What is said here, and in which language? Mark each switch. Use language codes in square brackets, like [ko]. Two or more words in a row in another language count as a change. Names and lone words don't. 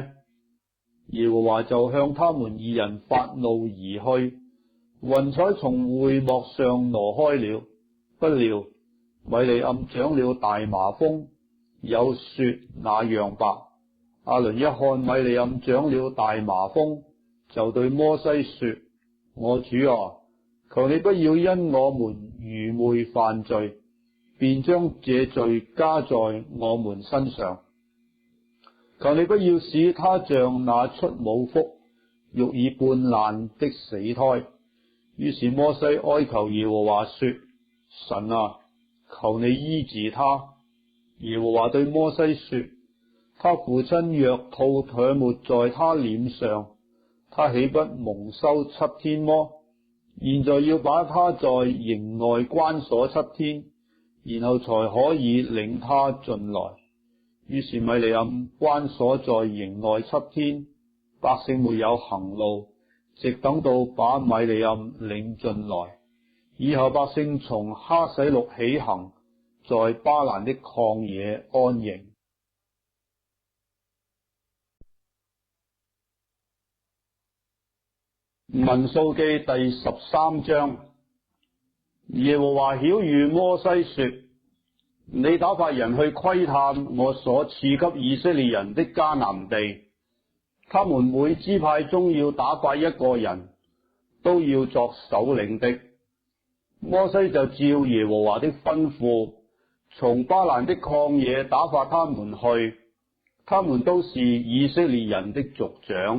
[zh] 耶和華就向他們二人發怒而去，雲彩從會幕上挪開了。不料米利暗長了大麻風，有雪那樣白。亞倫一看米利暗長了大麻風，就對摩西說：我主啊，求你不要因我們愚昧犯罪，便將這罪加在我們身上。求你不要使他像那出母腹、肉已半爛的死胎。於是摩西哀求耶和華說：神啊，求你醫治他。耶和華對摩西說：他父親若吐唾沫在他臉上，他豈不蒙羞7天麼？現在要把他在營外關鎖7天，然後才可以領他進來。於是米利暗關鎖在營外7天，百姓沒有行路，直等到把米利暗領進來。以後百姓從哈洗錄起行，在巴蘭的曠野安營。民數記第13章。耶和華曉諭摩西說：你打發人去窺探我所賜給以色列人的迦南地，他們每支派中要打發一個人，都要作首領的。摩西就照耶和華的吩咐，從巴蘭的曠野打發他們去，他們都是以色列人的族長。